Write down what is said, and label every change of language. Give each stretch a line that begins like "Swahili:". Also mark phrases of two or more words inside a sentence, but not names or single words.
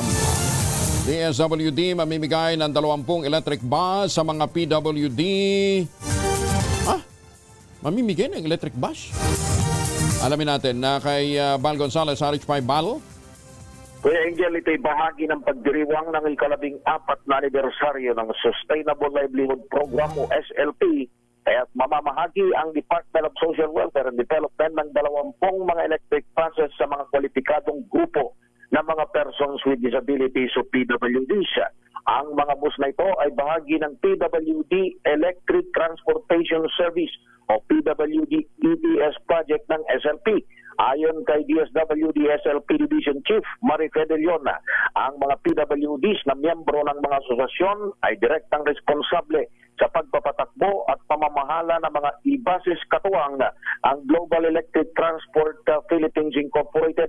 Filipino: DSWD mamimigay ng 20
English: electric bus
Filipino: sa mga PWD. Mamimigay ng
English: electric bus?
Filipino: Alamin natin na kay Bal Gonzalez, RH5 Bal. Kuya Angel, ito'y bahagi ng pagdiriwang ng ika-14 na anibersaryo ng Sustainable Livelihood Program o SLP. Kaya mamamahagi ang Department of Social Welfare and Development ng 20 mga
English: electric buses
Filipino: sa mga kwalipikadong grupo ng mga
English: persons with disabilities
Filipino: o PWDs. Ang mga bus na ito ay bahagi ng PWD Electric Transportation Service o PWD ETS project ng SLP. Ayon kay DSWD SLP Division Chief Marife De Leon, ang mga PWDs na miyembro ng mga asosasyon ay direktang responsable sa pagpapatakbo at pamamahala ng mga e-buses katuwang ang Global Electric Transport Philippines Incorporated.